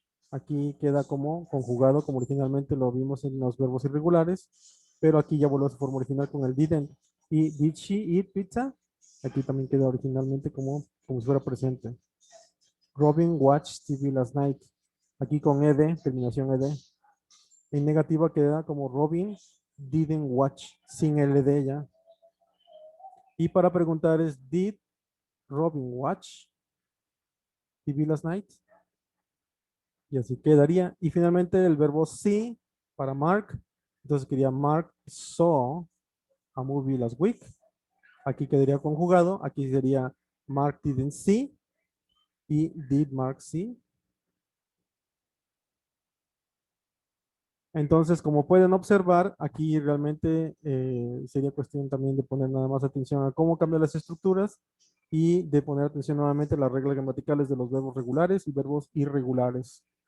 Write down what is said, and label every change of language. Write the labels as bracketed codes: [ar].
[es] Aquí queda como conjugado, como originalmente lo vimos en los verbos irregulares, pero aquí ya volvió a su forma original con el didn't. Y [en] did she eat pizza? [es] Aquí también queda originalmente como si fuera presente. [en] Robin watched TV last night. [es] Aquí con ed, terminación ed. En negativa queda como [en] Robin didn't watch, [es] sin el ed ya. Y para preguntar es, [en] did Robin watch TV last night? [es] Y así quedaría. Y finalmente el verbo see para Mark. Entonces quería [en] Mark saw a movie last week. [es] Aquí quedaría conjugado. Aquí sería [en] Mark didn't see [es] y [en] did Mark see. [es] Entonces, como pueden observar, aquí realmente sería cuestión también de poner nada más atención a cómo cambian las estructuras y de poner atención nuevamente a las reglas gramaticales de los verbos regulares y verbos irregulares.